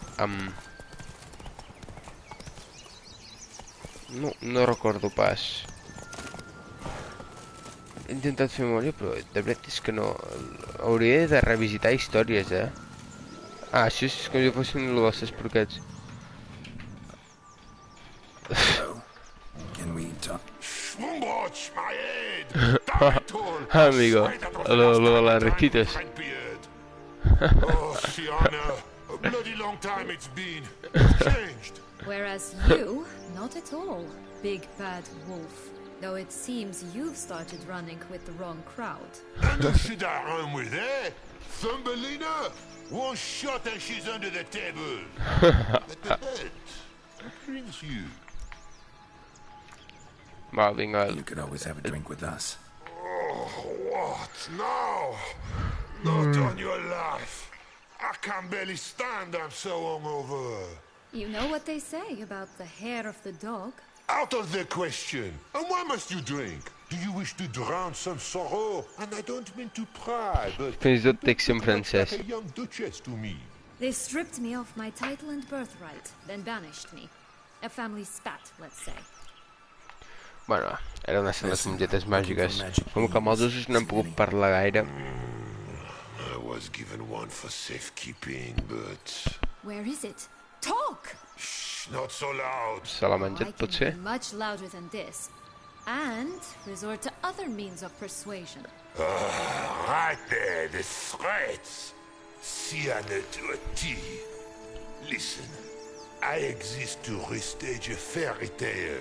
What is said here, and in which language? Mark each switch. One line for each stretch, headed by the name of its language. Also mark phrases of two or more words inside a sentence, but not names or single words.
Catalan: No recordo pas. He intentat fer memòria, però de veritat és que no... Hauria de revisitar històries, Ah, això és com si fossin els esporquets.
English: Can we talk?
Spanish: Amigo, lo de las recitas.
English: Oh, Fiona, a bloody long time it's been. It's changed. Whereas you, not at all, big bad wolf. Though it seems you've started running with the wrong crowd. And who should I run with, eh? Thumbelina? One shot and she's under the table. At the head. What brings you?
Catalan: Va, vinga.
English: You could always have a drink with us. Oh, what now? Not on your life. I can barely stand, I'm so hungover. You know what they say about the hair of the dog? Out of the question. And why must you drink? Do you wish to drown some sorrow? And I don't mean to pry, but
Catalan: Fins i tot text en
English: you look
Catalan: francès.
English: like a young duchess to me. They stripped me of my title and birthright, then banished me. A family spat, let's say.
Catalan: Bueno, eren les mongetes màgiques. Com que amb els ossos no hem pogut parlar gaire.
English: I was given one for safekeeping, but... Where is it? Talk! Shh, not so loud.
Catalan: Se l'ha
English: I
Catalan: menjat,
English: can
Catalan: potser?
English: be much louder than this. And resort to other means of persuasion. Right there, the threats. Sienna to a T. Listen, I exist to restage a fairy tale.